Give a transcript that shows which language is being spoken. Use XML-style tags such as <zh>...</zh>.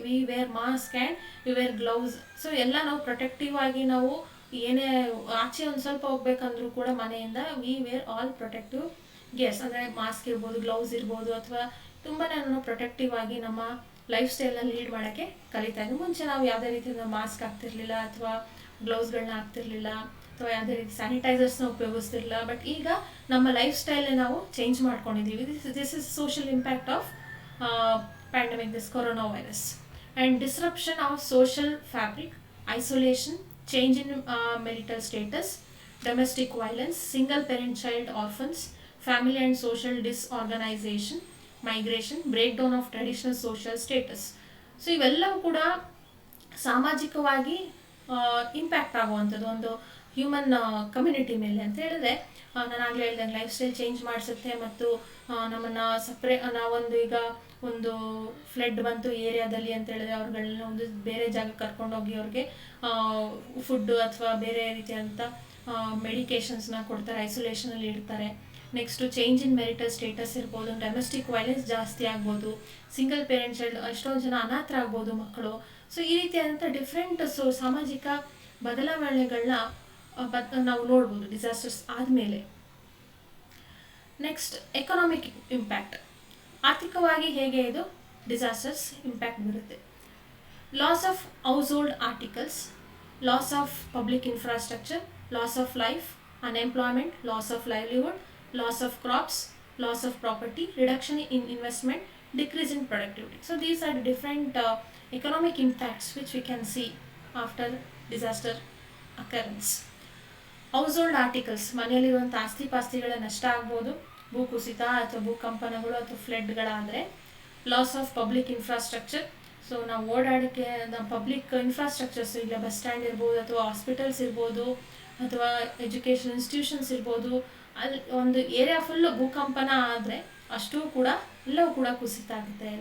<en>We wear mask and we wear gloves.</en> <kn>So ಎಲ್ಲ ನಾವು protective ಆಗಿ ನಾವು ಏನೇ ಆಚೆ ಒಂದು ಸ್ವಲ್ಪ ಹೋಗ್ಬೇಕಂದ್ರೂ ಕೂಡ ಮನೆಯಿಂದ</kn> <en>we wear all protective gears,</en> <kn>ಅಂದರೆ ಮಾಸ್ಕ್ ಇರ್ಬೋದು, ಗ್ಲೌಸ್ ಇರ್ಬೋದು, ಅಥವಾ ತುಂಬಾ ನಾವು ಪ್ರೊಟೆಕ್ಟಿವ್ ಆಗಿ ನಮ್ಮ ಲೈಫ್ ಸ್ಟೈಲಲ್ಲಿ ಲೀಡ್ ಮಾಡೋಕ್ಕೆ ಕಲಿತಾ ಇದ್ವಿ. ಮುಂಚೆ ನಾವು ಯಾವುದೇ ರೀತಿಯಿಂದ ಮಾಸ್ಕ್ ಹಾಕ್ತಿರ್ಲಿಲ್ಲ ಅಥವಾ ಗ್ಲೌಸ್ಗಳನ್ನ ಹಾಕ್ತಿರ್ಲಿಲ್ಲ ಅಥವಾ ಯಾವುದೇ ರೀತಿ ಸ್ಯಾನಿಟೈಸರ್ಸ್ನ ಉಪಯೋಗಿಸ್ತಿರಲಿಲ್ಲ.</kn> <en>but</en> <kn>ಈಗ ನಮ್ಮ ಲೈಫ್ ಸ್ಟೈಲ್ನೇ ನಾವು ಚೇಂಜ್ ಮಾಡ್ಕೊಂಡಿದ್ದೀವಿ.</kn> <en>This is social impact of pandemic, this corona virus. And disruption of social fabric, isolation, change in marital status, domestic violence, single parent child orphans, family and social disorganization, migration, breakdown of traditional social status.</en> <kn>So ಇವೆಲ್ಲವೂ ಕೂಡ ಸಾಮಾಜಿಕವಾಗಿ impact ಆಗುವಂಥದ್ದು ಒಂದು human community ಮೇಲೆ ಅಂತ ಹೇಳಿದ್ರೆ, ನಾನು ಆಗಲೇ ಹೇಳ್ದಂಗೆ ಲೈಫ್ ಸ್ಟೈಲ್ ಚೇಂಜ್ ಮಾಡಿಸುತ್ತೆ ಮತ್ತು ನಮ್ಮನ್ನು ನಾವೊಂದು ಈಗ ಒಂದು ಫ್ಲಡ್ ಬಂತು ಏರಿಯಾದಲ್ಲಿ ಅಂತ ಹೇಳಿದ್ರೆ ಅವ್ರುಗಳನ್ನ ಒಂದು ಬೇರೆ ಜಾಗಕ್ಕೆ ಕರ್ಕೊಂಡೋಗಿ ಅವ್ರಿಗೆ ಫುಡ್ಡು ಅಥವಾ ಬೇರೆ ರೀತಿಯಾದಂಥ ಮೆಡಿಕೇಷನ್ಸ್ನ ಕೊಡ್ತಾರೆ, ಐಸೋಲೇಷನಲ್ಲಿ ಇಡ್ತಾರೆ. Next</kn> <en>change in marital status</en> <kn>ಇರ್ಬೋದು, ಡೊಮೆಸ್ಟಿಕ್ ವೈಲೆನ್ಸ್ ಜಾಸ್ತಿ ಆಗ್ಬೋದು, ಸಿಂಗಲ್ ಪೇರೆಂಟ್ ಚೈಲ್ಡ್, ಎಷ್ಟೊಂದು ಜನ ಅನಾಥರಾಗ್ಬೋದು ಮಕ್ಕಳು. ಸೊ ಈ ರೀತಿಯಾದಂಥ ಡಿಫ್ರೆಂಟ್ ಸಾಮಾಜಿಕ ಬದಲಾವಣೆಗಳನ್ನ ನಾವು ನೋಡ್ಬೋದು ಡಿಸಾಸ್ಟರ್ಸ್ ಆದಮೇಲೆ.</kn> <en>Next economic impact.</en> <kn>ಆರ್ಥಿಕವಾಗಿ ಹೇಗೆ ಇದು ಡಿಸಾಸ್ಟರ್ಸ್ ಇಂಪ್ಯಾಕ್ಟ್ ಬರುತ್ತೆ.</kn> <en>Loss of household articles, loss of public infrastructure, loss of life, unemployment, loss of livelihood, loss of crops, loss of property, reduction in investment, decrease in productivity. So these are the different economic impacts which we can see after disaster occurrence.</en> <kn>ಹೌಸ್ಹೋಲ್ಡ್ articles, ಮನೆಯಲ್ಲಿರುವಂಥ ಆಸ್ತಿ ಪಾಸ್ತಿಗಳ ನಷ್ಟ ಆಗ್ಬೋದು, ಭೂಕುಸಿತ ಅಥವಾ ಭೂಕಂಪನಗಳು ಅಥವಾ ಫ್ಲಡ್ಗಳಾದರೆ.</kn> <en>loss of public infrastructure,</en> <kn>so ನಾವು ಓಡಾಡೋಕ್ಕೆ ನಮ್ಮ public infrastructures, ಇಲ್ಲ bus stand ಇರ್ಬೋದು ಅಥವಾ ಹಾಸ್ಪಿಟಲ್ಸ್ ಇರ್ಬೋದು ಅಥವಾ ಎಜುಕೇಷನ್ ಇನ್ಸ್ಟಿಟ್ಯೂಷನ್ಸ್ ಇರ್ಬೋದು, ಅಲ್ಲಿ ಒಂದು ಏರಿಯಾ ಫುಲ್ಲು ಭೂಕಂಪನ ಆದರೆ ಅಷ್ಟೂ ಕೂಡ ಎಲ್ಲವೂ ಕೂಡ ಕುಸಿತ ಆಗುತ್ತೆ.</kn>